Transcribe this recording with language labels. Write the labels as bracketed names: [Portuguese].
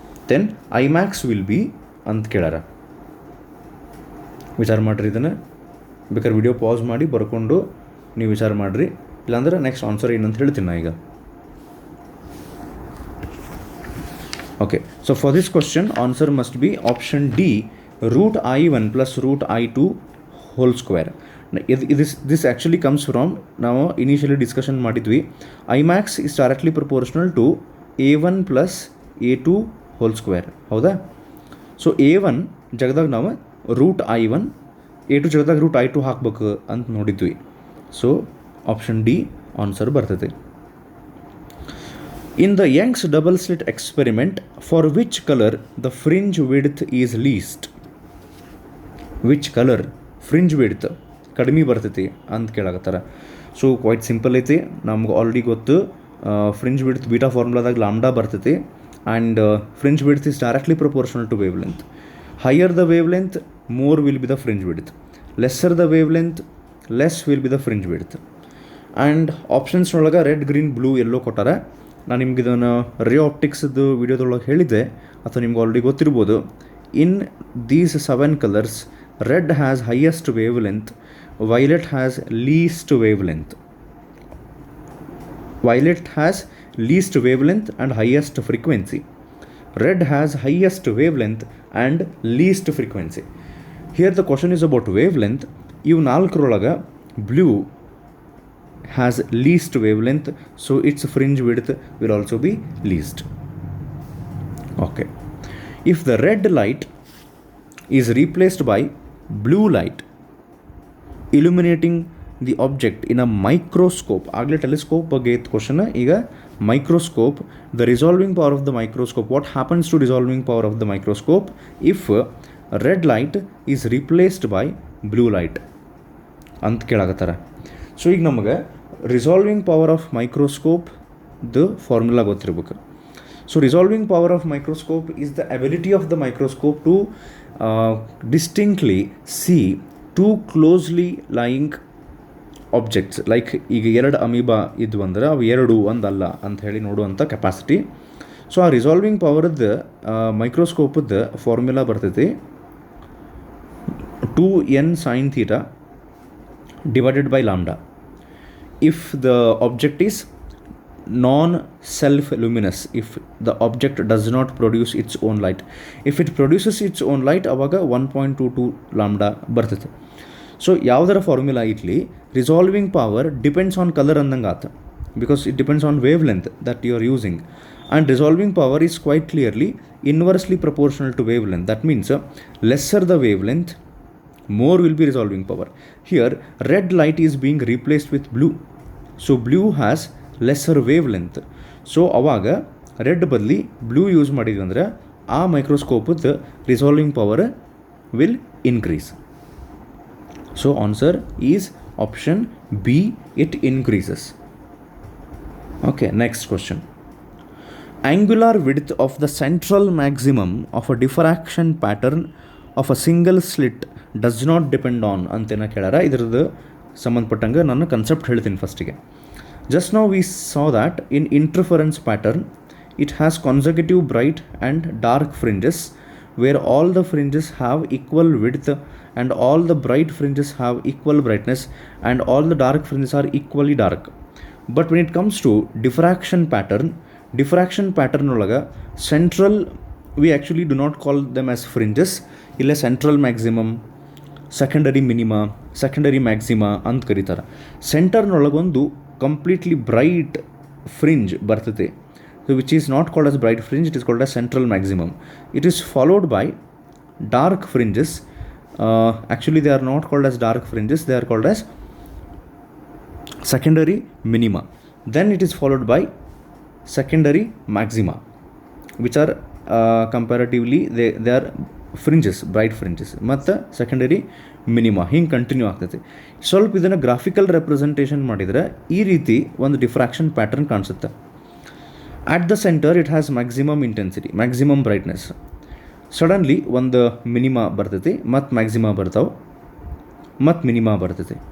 [English] Then Imax will be [Kannada] ಅಂತ ಕೇಳಾರ. ವಿಚಾರ ಮಾಡಿರಿ ಇದನ್ನು. ಬೇಕಾದ್ರೆ ವಿಡಿಯೋ ಪಾಸ್ ಮಾಡಿ ಬರ್ಕೊಂಡು ನೀವು ವಿಚಾರ ಮಾಡಿರಿ, ಇಲ್ಲಾಂದ್ರೆ ನೆಕ್ಸ್ಟ್ ಆನ್ಸರ್ ಏನಂತ ಹೇಳ್ತೀನಿ ನಾ ಈಗ. [English] Okay, so for this question answer must be option D, root I1 plus root I2 whole square. This actually comes from, [Kannada] ನಾವು ಇನಿಷಿಯಲಿ ಡಿಸ್ಕಷನ್ ಮಾಡಿದ್ವಿ, [English] I max is directly proportional to A1 plus A2 whole square. [Kannada] ಹೌದಾ? So A1 ಜಗದಾಗ ನಾವು root I1, A2 ಜಗದಾಗ root I2 ಹಾಕ್ಬೇಕು ಅಂತ ನೋಡಿದ್ವಿ. So option D answer ಬರ್ತದೆ. [English] In the Young's double slit experiment, for which color the fringe width is least? Which color fringe width [Kannada] ಕಡಿಮೆ ಬರ್ತೈತಿ ಅಂತ ಕೇಳಾಕತ್ತಾರ. [English] so quite simple ಐತಿ, [Kannada] ನಮ್ಗೆ ಆಲ್ರೆಡಿ ಗೊತ್ತು. [English] fringe width beta [Kannada] ಫಾರ್ಮುಲಾದಾಗ ಲಾಮ್ಡಾ ಬರ್ತೈತಿ, [English] And fringe width is directly proportional to wavelength. Higher the wavelength, more will be the fringe width. Lesser the wavelength, less will be the fringe width. [Kannada] And ಆಪ್ಷನ್ಸ್ನೊಳಗೆ red, green, blue, yellow ಕೊಟ್ಟಾರ. ನಾನು ನಿಮ್ಗೆ ಇದನ್ನು ರೇ ಆಪ್ಟಿಕ್ಸ್ದು ವಿಡಿಯೋದೊಳಗೆ ಹೇಳಿದ್ದೆ, ಅಥವಾ ನಿಮ್ಗೆ already ಗೊತ್ತಿರ್ಬೋದು. [English] In these 7 colours, red has highest wavelength, violet has least wavelength. Violet has least wavelength and highest frequency. Red has highest wavelength and least frequency. Here the question is about wavelength. [Kannada] ಇವು ನಾಲ್ಕರೊಳಗೆ [English] blue has least wavelength, so its fringe width will also be least. Okay. If the red light is replaced by blue light, illuminating the object in a microscope, [Kannada] ಆಗಲೇ telescope ಬಗ್ಗೆ ಇತ್ತು question, ಈಗ [English] microscope, the resolving power of the microscope, what happens to resolving power of the microscope if red light is replaced by blue light [Kannada] ಅಂತ ಕೇಳಾಕತ್ತಾರೆ. So ಈಗ ನಮಗೆ resolving power of microscope the formula ಗೊತ್ತಿರ್ಬೇಕು. [English] So resolving power of microscope is the ability of the microscope to distinctly see two closely lying objects, like [Kannada] ಈಗ ಎರಡು amoeba ಇದ್ವು ಅಂದ್ರೆ ಅವು ಎರಡು ಒಂದಲ್ಲ ಅಂತ ಹೇಳಿ ನೋಡುವಂಥ ಕೆಪಾಸಿಟಿ. [English] So ಆ resolving ಪವರ್ದ ಮೈಕ್ರೋಸ್ಕೋಪದ ಫಾರ್ಮುಲಾ ಬರ್ತೈತಿ 2n sin theta divided by lambda. If the object is non-self-luminous, if the object does not produce its own light, if it produces its own light ಅವಾಗ 1.22 lambda ಬರ್ತೈತೆ. [Kannada] So ಯಾವುದರ formula ಇರಲಿ, [English] resolving power depends on colour [Kannada] ಅಂದಂಗೆ ಆತ, [English] Because it depends on wavelength that you are using, and resolving power is quite clearly inversely proportional to wavelength. That means lesser the wavelength, more will be resolving power. Here red light is being replaced with blue, so blue has lesser wavelength. [Kannada] So ಅವಾಗ red ಬದಲಿ blue use ಮಾಡಿದ್ವಿ ಅಂದರೆ ಆ ಮೈಕ್ರೋಸ್ಕೋಪದ resolving power [English] Will increase. So answer is option B, it increases. Okay, next question. Angular width of the central maximum of a diffraction pattern of a single slit does not depend on [Kannada] ಅಂತೇನ ಕೇಳಾರ. ಇದ್ರದ್ದು ಸಂಬಂಧಪಟ್ಟಂಗೆ ನಾನು concept ಹೇಳ್ತೀನಿ ಫಸ್ಟಿಗೆ. [English] Just now we saw that in interference pattern it has consecutive bright and dark fringes where all the fringes have equal width and all the bright fringes have equal brightness and all the dark fringes are equally dark. But when it comes to diffraction pattern olaga central, we actually do not call them as fringes. [Kannada] Illa central maximum, secondary minima, secondary maxima ಅಂತ ಕರೀತಾರೆ. [English] ಸೆಂಟರ್ನೊಳಗೊಂದು completely bright fringe ಬರ್ತದೆ, which is not called as bright fringe, it is called as central maximum. It is followed by dark fringes. Actually they are not called as dark fringes, they are called as secondary minima. Then it is followed by secondary maxima, which are comparatively they are fringes, bright fringes. [Kannada] ಮತ್ತು secondary minima ಹಿಂಗೆ continue ಆಗ್ತೈತಿ. ಸ್ವಲ್ಪ ಇದನ್ನು graphical representation ಮಾಡಿದರೆ ಈ ರೀತಿ ಒಂದು diffraction pattern ಕಾಣಿಸುತ್ತೆ. [English] At the centre it has maximum intensity, maximum brightness. Suddenly [Kannada] ಒಂದು ಮಿನಿಮಾ ಬರ್ತೈತಿ, ಮತ್ತು ಮ್ಯಾಕ್ಸಿಮಾ ಬರ್ತಾವೆ, ಮತ್ತು ಮಿನಿಮಾ ಬರ್ತೈತಿ.